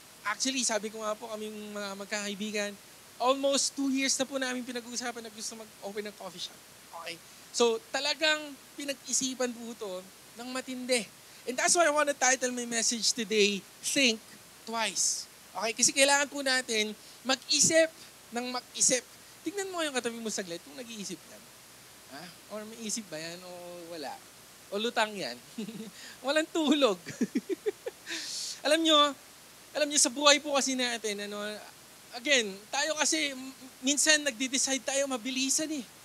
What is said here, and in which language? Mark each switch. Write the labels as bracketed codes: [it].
[tl] Actually, sabi ko nga po kaming mga magkakaibigan, almost 2 years na po namin pinag-uusapan na gusto mag-open ng coffee shop. Okay? So, talagang pinag-isipan po ito ng matindi. [en] And that's why I want to title my message today, Think Twice. Okay? [tl] Kasi kailangan po natin mag-isip ng mag-isip. Tingnan mo yung katabi mo saglit kung nag-iisip yan. Ha? Or may isip ba yan o wala? O lutang yan? Walang tulog. Alam nyo, sa buhay po kasi natin, again, tayo kasi, minsan nagde-decide tayo mabilisan eh.